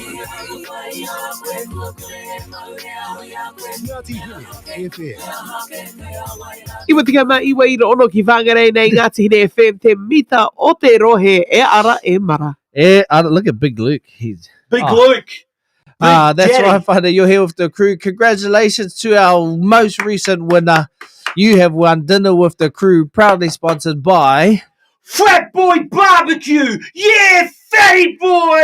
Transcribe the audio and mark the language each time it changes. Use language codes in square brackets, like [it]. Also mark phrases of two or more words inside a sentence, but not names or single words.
[mi] Ngāti Hine FM. Iwa tika mai iwa i ono ki whangarei nei Ngāti Hine FM te mita o te rohe e ara e mara. [en] Look at Big Luke. He's Big Luke. That's Daddy. right, Father. You're here with the crew. Congratulations to our most recent winner. You have won Dinner with the Crew, proudly sponsored by Fat Boy Barbecue. Yeah, fatty boy.